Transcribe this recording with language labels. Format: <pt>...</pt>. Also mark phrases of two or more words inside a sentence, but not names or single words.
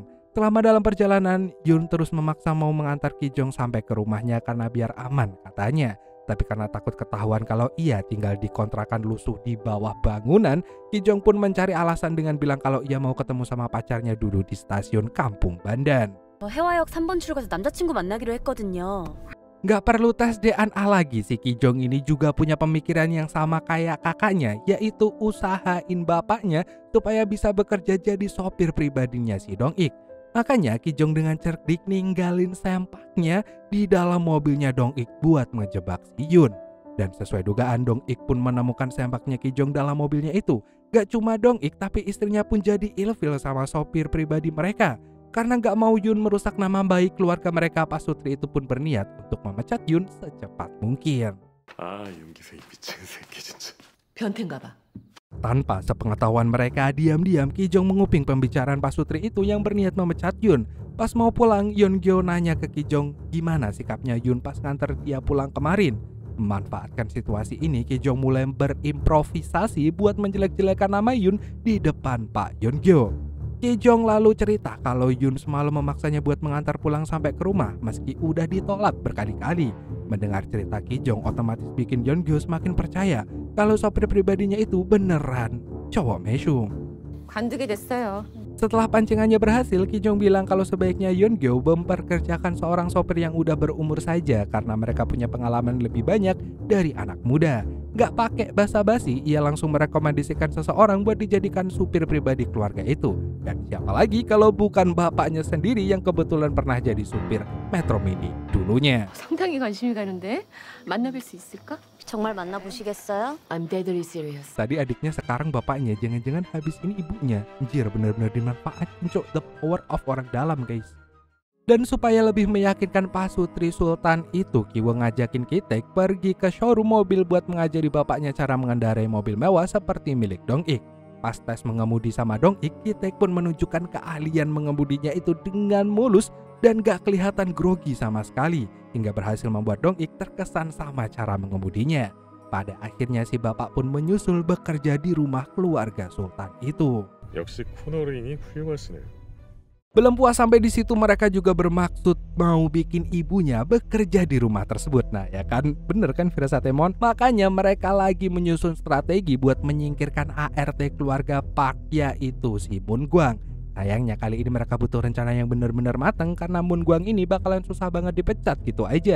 <id>Selama dalam perjalanan, Yun terus memaksa mau mengantar Kijong sampai ke rumahnya karena biar aman katanya. Tapi karena takut ketahuan kalau ia tinggal di kontrakan lusuh di bawah bangunan, Kijong pun mencari alasan dengan bilang kalau ia mau ketemu sama pacarnya dulu di stasiun Kampung Bandan.</id> <ko>해화역 3번 출구에서 남자친구 만나기로 했거든요.</ko> <id>Gak perlu tes DNA lagi, si Kijong ini juga punya pemikiran yang sama kayak kakaknya, yaitu usahain bapaknya supaya bisa bekerja jadi sopir pribadinya si Dong-ik. Makanya Kijong dengan cerdik ninggalin sempaknya di dalam mobilnya Dong-ik buat ngejebak si Yun. Dan sesuai dugaan, Dong-ik pun menemukan sempaknya Kijong dalam mobilnya itu. Gak cuma Dong-ik, tapi istrinya pun jadi ilfil sama sopir pribadi mereka. Karena gak mau Yun merusak nama baik keluarga mereka, Pasutri itu pun berniat untuk memecat Yun secepat mungkin.</id> <ko>윤기세이 미친 새끼 진짜. 변태인가 봐.</ko> <id>Tanpa sepengetahuan mereka, diam-diam Kijong menguping pembicaraan Pasutri itu yang berniat memecat Yun. Pas mau pulang, Yeongyo nanya ke Kijong gimana sikapnya Yun pas nganter dia pulang kemarin. Memanfaatkan situasi ini, Kijong mulai berimprovisasi buat menjelek-jelekan nama Yun di depan Pak Yeongyo. Ki Jong lalu cerita kalau Yoon semalam memaksanya buat mengantar pulang sampai ke rumah meski udah ditolak berkali-kali. Mendengar cerita Ki Jong otomatis bikin Yeongyo semakin percaya kalau sopir pribadinya itu beneran cowok mesum.</id> <ko>관두게 됐어요.</ko> <id>Setelah pancingannya berhasil, Ki Jong bilang kalau sebaiknya Yeongyo memperkerjakan seorang sopir yang udah berumur saja karena mereka punya pengalaman lebih banyak dari anak muda. Gak pakai basa-basi, ia langsung merekomendasikan seseorang buat dijadikan supir pribadi keluarga itu. Dan siapa lagi kalau bukan bapaknya sendiri yang kebetulan pernah jadi supir Metro Mini dulunya.</id> <ko>상당히 관심이 가는데 만나뵐 수 있을까? 정말 만나보시겠어요?</ko> <en>I'm deadly serious.</en> <id>Tadi adiknya, sekarang bapaknya, jangan-jangan habis ini ibunya. Anjir, bener-bener dimanfaatin, cok.</id> <en>The power of</en> <id>orang dalam,</id> <en>guys.</en> <id>Dan supaya lebih meyakinkan Pasutri Sultan itu, Kiwo ngajakin Ki-taek pergi ke showroom mobil buat mengajari bapaknya cara mengendarai mobil mewah seperti milik Dong-ik. Pas tes mengemudi sama Dong-ik, Ki-taek pun menunjukkan keahlian mengemudinya itu dengan mulus dan gak kelihatan grogi sama sekali, hingga berhasil membuat Dong-ik terkesan sama cara mengemudinya. Pada akhirnya si bapak pun menyusul bekerja di rumah keluarga Sultan itu.</id> <ko>역시 코너링이 훌륭하시네요.</ko> <id>Belum puas sampai di situ, mereka juga bermaksud mau bikin ibunya bekerja di rumah tersebut. Nah ya kan, bener kan Firasatemon? Makanya mereka lagi menyusun strategi buat menyingkirkan ART keluarga Park, yaitu si Moon Gwang. Sayangnya kali ini mereka butuh rencana yang benar-benar matang karena Moon Gwang ini bakalan susah banget dipecat gitu aja.</id>